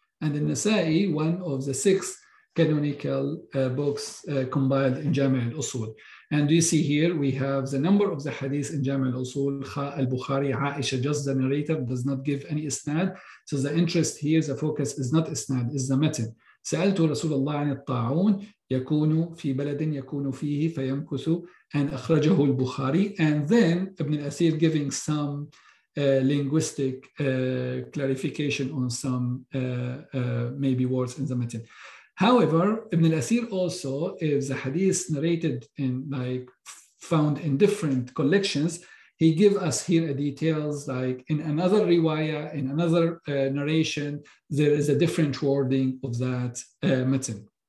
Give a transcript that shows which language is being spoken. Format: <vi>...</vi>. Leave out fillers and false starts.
<en>And al-Nasa'i, one of the 6 canonical books compiled in Jami' al-Usul. And you see here, we have the number of the hadith in Jami' al-Usul. Al-Bukhari, Aisha, just the narrator, does not give any isnad. So the interest here, the focus is not isnad, is the matan.</en> <ar>سألت رسول الله عن الطاعون يكون في بلد يكون فيه فيمكث, and أخرجه البخاري.</ar> <en>And then Ibn al-Athir giving some linguistic clarification on some maybe words in the matan. However, Ibn al-Athir also, if the hadith narrated in like found in different collections, he gives us here details like in another riwayah, in another narration, there is a different wording of that matan.</en>